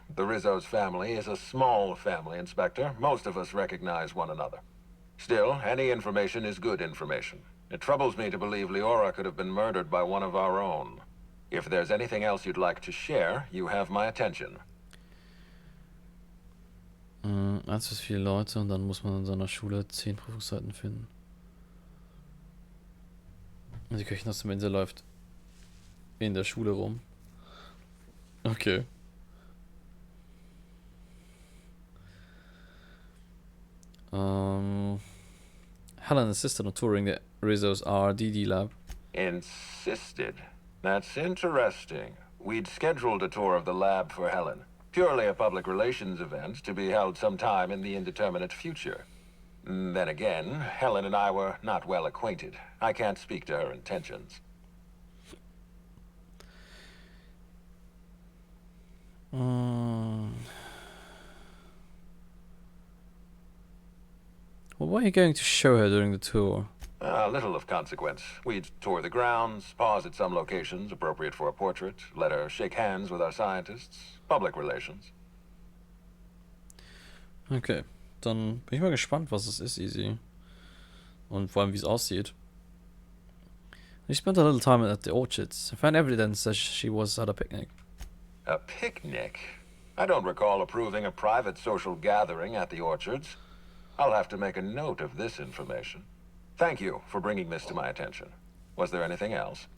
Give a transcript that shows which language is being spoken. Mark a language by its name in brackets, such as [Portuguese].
[English] The Rizzo's family is a small family, Inspector. Most of us recognize one another. Still, any information is good information. It troubles me to believe Leora could have been murdered by one of our own. If there's anything else you'd like to share, you have my attention. [German] 1 bis 4 Leute und dann muss man in seiner Schule 10 Prüfungsseiten finden. Und die Köchin aus dem Insel läuft in der Schule rum. [English] Okay. Helen insisted on touring the Rizzo's RDD lab. Insisted? That's interesting. We'd scheduled a tour of the lab for Helen. Purely a public relations event to be held sometime in the indeterminate future. Then again, Helen and I were not well acquainted. I can't speak to her intentions. Well, what are you going to show her during the tour? Little of consequence. We'd tour the grounds, pause at some locations appropriate for a portrait, let her shake hands with our scientists. Public relations. [German] Okay, dann bin ich mal gespannt, was es ist, Easy. Und vor allem, wie es aussieht. [English] We spent a little time at the orchards. I found evidence that she was at a picnic. A picnic? I don't recall approving a private social gathering at the orchards. I'll have to make a note of this information. Thank you for bringing this to my attention. Was there anything else?